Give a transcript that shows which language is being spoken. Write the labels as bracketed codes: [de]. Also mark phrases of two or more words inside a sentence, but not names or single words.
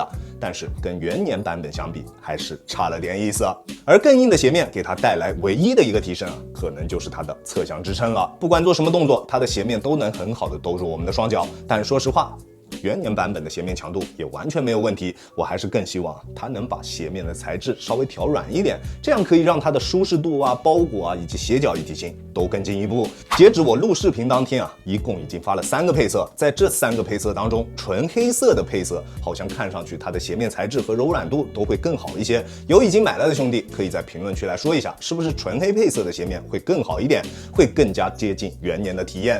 [zh] 但是跟元年版本相比，還是差了點意思。而更硬的鞋面給它帶來唯一的一個提升啊，可能就是它的側向支撐了。不管做什麼动作，它的鞋面都能很好的兜住我们的双脚。但说實話，元年版本的鞋面強度也完全沒有問題，我還是更希望它能把鞋面的材質稍微調軟一點，這樣可以讓它的舒適度啊、包裹啊以及鞋腳一體性都更進一步。截止我錄視頻當天啊，一共已經發了3個配色，在這3個配色當中，純黑色的配色好像看上去它的鞋面材質和柔軟度都會更好一些。有已經買來的兄弟可以在評論區來說一下，是不是純黑配色的鞋面會更好一點，會更加接近元年的體驗。